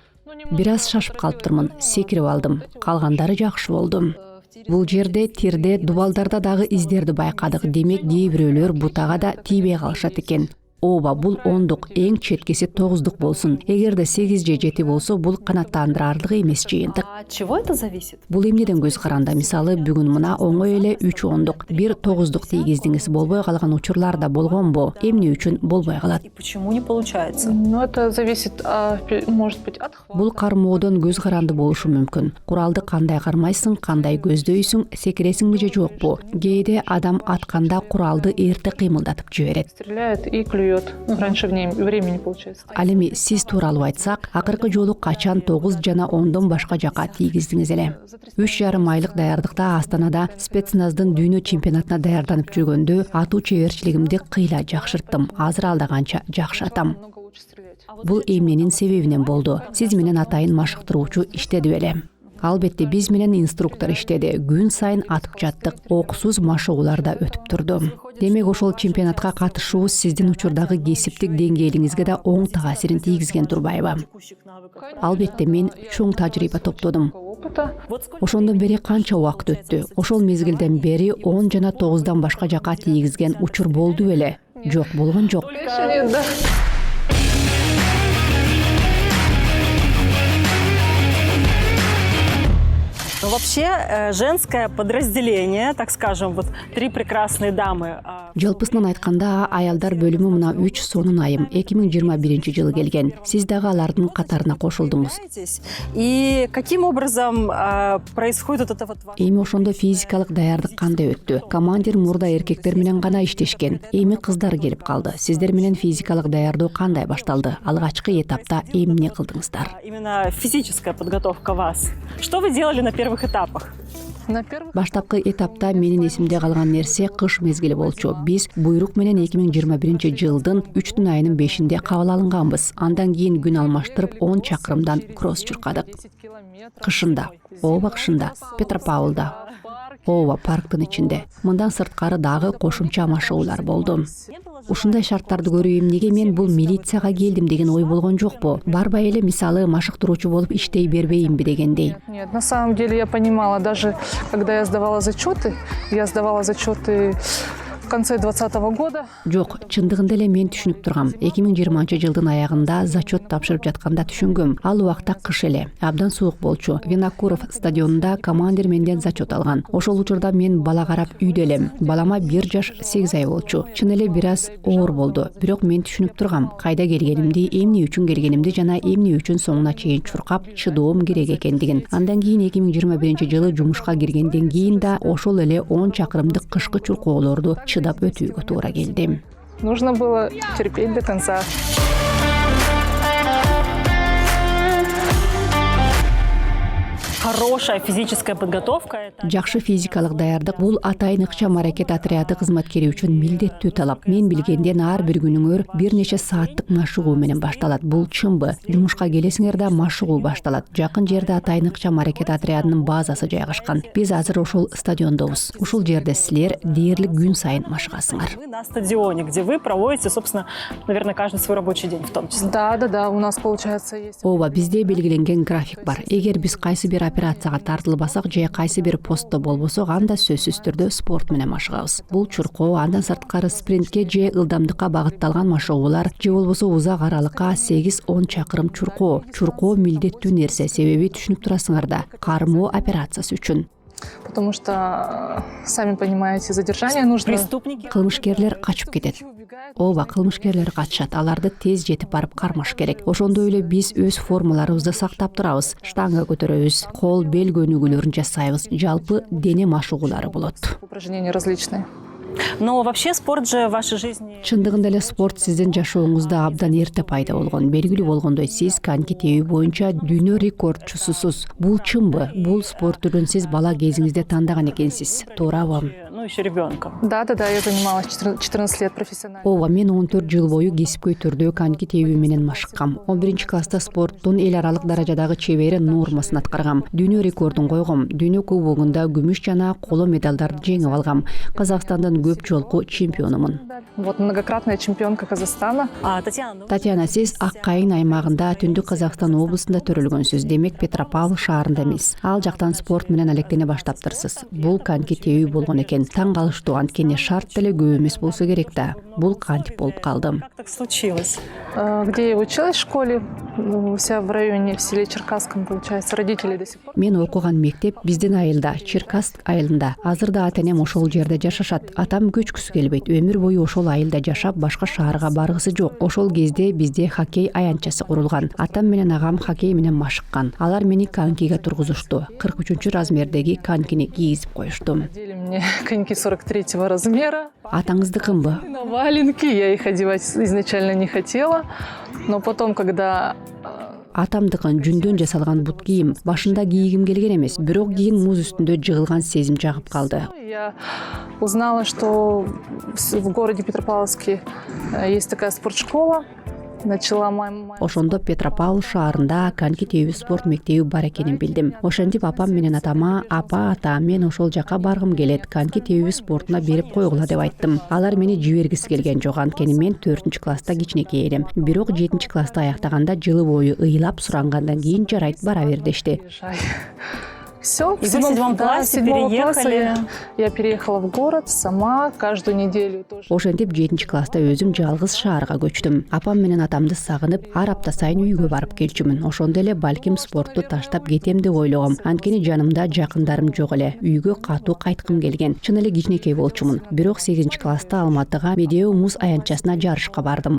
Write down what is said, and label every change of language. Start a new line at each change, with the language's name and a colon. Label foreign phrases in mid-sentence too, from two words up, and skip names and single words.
Kyrgyz: Бир аз шашып калыптырмын, секирип алдым. Калгандары жакшы болду. Бул жерде тирде, дубалдарда дагы издерди байкадык. Демек, кээ бирөөлөр бутага да тийбей калышат экен. Ооба, бул 10-дук, эң четкиси 9-дук болсун. Эгерде 8 же 7 болсо, бул канааттандырарлык эмес жыйынтык.
Russian: От чего это зависит?
Kyrgyz: Бул эмнеден көз каранда? Мисалы, бүгүн мына оңой эле 3 10-дук, 1 9-дук тийгиздиңиз, болбой калган учурлар да болгонбу? Эмне үчүн болбой калат?
Russian: И почему не получается? Ну, это зависит, может быть, от...
Kyrgyz: Бул кармоодон көз каранды болушу мүмкүн. Куралды кандай кармайсың, кандай көздөйсүң, секиресиңби же жокпу? Кээде адам атканда куралды эрте кыймылдатып жиберет.
Russian: Стреляет и клюет. Раньше времени получается.
Kyrgyz: Ал эми сиз тууралуу айтсак, акыркы жолу качан 9 жана 10дон башка жака тийгиздиңиз эле? 3,5 айлык даярдыкта Астанада спецназдын дүйнө чемпионатына даярданып жүргөндө атуу чеберчилигимди кыйла жакшырттым. Азыр алда канча жакшы атам.
Russian: Намного лучше стрелять.
Kyrgyz: Бул эмненин себебинен болду. Сиз менен атайын машыктыруучу иштеди беле? Албетте, биз менен инструктор иштеди. Күн сайын атып жаттык. Окусуз машыгуулар да өтүп турду. Демек, ошол чемпионатка катышуу сиздин учурдагы кесиптик деңгээлиңизге да оң таасирин тийгизген турбайбы? Албетте, мен чоң тажрыйба топтодум.
Russian: Опыта.
Kyrgyz: Ошондон бери канча убакыт өттү? Ошол мезгилден бери 10 жана 9дан башка жака тийгизген учур болду беле? Жок, болгон жок.
Russian: Нет, да. Но вообще женское подразделение, так скажем, вот 3 прекрасные дамы.
Kyrgyz: Жалпысынан айтканда, аялдар бөлүмү мына 3 сонун айым 2021 жылы келген. Сиз дагы алардын катарына кошулдуңуз.
Russian: И каким образом происходит это вот?
Kyrgyz: Эми ошондо физикалык даярдык кандай өттү? Командир мурда эркектер менен гана иштешкен. Эми кыздар келип калды. Сиздер менен физикалык даярдоо кандай башталды? Алгачкы этапта эмне кылдыңыздар?
Russian: Именно физическая подготовка вас. Что вы делали на первых этапах? На первых
Kyrgyz: Баштапкы этапта менин эсимде калган нерсе кыш мезгили болчу. Биз буйрук менен 2021-жылдын 3 айынын 5-inde кабыл алынганбыз. Андан кийин күн алмаштырып 10 чакырымдан кросс чуркадык.
Russian: 10 километров.
Kyrgyz: Кышында, ооба кышында, Петропавлда, ооба парктын ичинде. Мындан сырткары дагы кошумча машыгуулар болду. Ушундай шарттарды көрүү эмнеге мен бул милицияга келдим деген ой болгон жокпу. Барбай эле мисалы машыктыруучу болуп иштей бербейинби дегендей.
Russian: Нет, на самом деле я понимала, даже когда я сдавала зачеты в конце 2020 года.
Kyrgyz: Жок, чындыгында эле мен түшүнүп тургам. 2020-жылдын аягында зачет тапшырып жатканда түшүнгөм. Ал убакта кыш эле, абдан суук болчу. Винокуров стадионунда командир менден зачет алган. Ошол учурда мен бала карап үйдө элем. Балама 1 жаш 8 ай болчу. Чын эле бир аз оор болду. Бирок мен түшүнүп тургам. Кайда келгенимди, эмне үчүн келгенимди жана эмне үчүн соңуна чейин чуркап чыдоом керек экендигин. Андан кийин 2021-жылы жумушка киргенден кийин да ошол эле 10 чакырымдык кышкы чуркоолорду чыдап өтүүгө туура келди.
Russian: Нужно было терпеть до конца. Хорошая физическая подготовка.
Kyrgyz: Жакшы физикалык даярдык бул атайын ыкчам аракет отряды кызматкери үчүн милдеттүү талап. Мен билгенден ар бир күнүңөр бир нече сааттык машыгуу менен башталат. Бул чынбы. Жумушка келесиңер да машыгуу башталат. Жакын жерде атайын ыкчам аракет отрядынын базасы жайгашкан. Биз азыр ошол стадиондобуз. Ушул жерде силер дээрлик күн сайын машыгасыңар.
Russian: Вы на стадионе, где вы проводите, собственно, наверное, каждый свой рабочий день в том числе. Да, у нас получается есть.
Kyrgyz: Ооба, бизде белгиленген график бар. Эгер биз кайсы бир операцияга тартылбасак же кайсы бир постто болбосок, анда сөзсүз түрдө спорт менен машыгабыз. Бул чуркоо, андан сырткары спринтке же ылдамдыкка багытталган машыгуулар же болбосо узак аралыкка 8-10 чакырым чуркоо. Чуркоо милдеттүү нерсе, себеби түшүнүп турасыңар да, кармоо операциясы үчүн. Потому что, сами понимаете, задержание нужно. Преступники. Кылмышкерлер качып кетет. Ооба, кылмышкерлер качышат. Аларды тез жетип барып кармаш керек. Ошондой эле биз өз формаларыбызды сактап турабыз. Штанга көтөрөбүз, кол, бел көнүгүүлөрүн жасайбыз. Жалпы дене машыгуулары болот.
Russian: Упражнения различные. Но вообще спорт же в вашей жизни...
Kyrgyz: Чындыгында эле спорт сиздин жашооңузда абдан эрте пайда болгон. Белгилүү болгондой, сиз коньки тебүү боюнча дүйнө рекордчусусуз. Бул чынбы? Бул спорт түрүн сиз бала кезиңизде тандаган экенсиз. Туурабы?
Russian: Ну, еще ребенком. Да, я занималась 14 лет профессионально.
Kyrgyz: Ооба, мен 14 жыл бою кесипкөй түрдө коньки тебүү менен машыккам. 11-класста спорттун эл аралык даражадагы чебери нормасын аткаргам. Дүйнө рекордун койгом. Дүйнө кубогунда күмүш жана коло медалдарды жеңип алгам. Казакстандын көп жолку чемпионумун.
Russian: Вот многократная чемпионка Казахстана.
Kyrgyz: Татьяна, сиз Ак Кайын аймагында Түндүк Казакстан облусунда төрөлгөнсүз. Демек Петропавл шаарында эмес. Ал жактан спорт менен алектене баштаптырсыз. Бул коньки тебүү болгон экен. Таң калыштуу, анткени шарт деле көп эмес болсо керек да. Бул кантип болуп калды.
Russian: Как так случилось? Где я училась в школе, вся в районе, в селе Черкасском, получается, родители до сих пор.
Kyrgyz: Мен окуган мектеп биздин айылда, Черкасск айылында. Азыр да ата-энем ошол жерде жашашат. Атам көчкүсү келбейт. Өмүр бою ошол айылда жашап, башка шаарга баргысы жок. Ошол кезде бизде хоккей аянтчасы курулган. Атам менен агам хоккей менен машыккан. Алар мени конькиге тургузушту. 43 размердеги конькини кийгизип коюшту.
Russian: Надели мне коньки 43 размера.
Kyrgyz: Атаңыздыкынбы?
Russian: На валенки. Я их одевать изначально не хотела. Но потом, когда...
Kyrgyz: Атамдыкын жүндөн жасалган бут кийим. Башында кийгим келген эмес, бирок кийин муз үстүндө жыгылган сезим жагып калды.
Russian: Я узнала, что в городе Петропавловске есть такая спортшкола. Начала мама.
Kyrgyz: Ошондо Петропавл шаарында коньки тебүү спорт мектеби бар экенин билдим. Ошентип апам менен атама, апа, ата, мен ошол жака баргым келет, коньки тебүү спортуна берип койгула деп айттым. Алар мени жибергиси келген жок, анткени мен 4-класста кичинекей элем. Бирок 7-класста аяктаганда жылы бою ыйлап сурангандан кийин жарайт, бара бер дешти.
Russian: Все, в И вы в 7 классе переехали? Я переехала в город сама, каждую неделю тоже.
Kyrgyz: Ошентип 7-класста өзүм жалгыз шаарга көчтүм. Апам менен атамды сагынып, ар апта сайын үйгө барып келчүмүн. Ошондо эле балким спортту таштап кетем деп ойлогом. Анткени жанымда жакындарым жок эле. Үйгө катуу кайткым келген. Чын эле кичинекей болчумун. Бирок 8-класста Алматыга Медео муз аянтчасына жарышка бардым.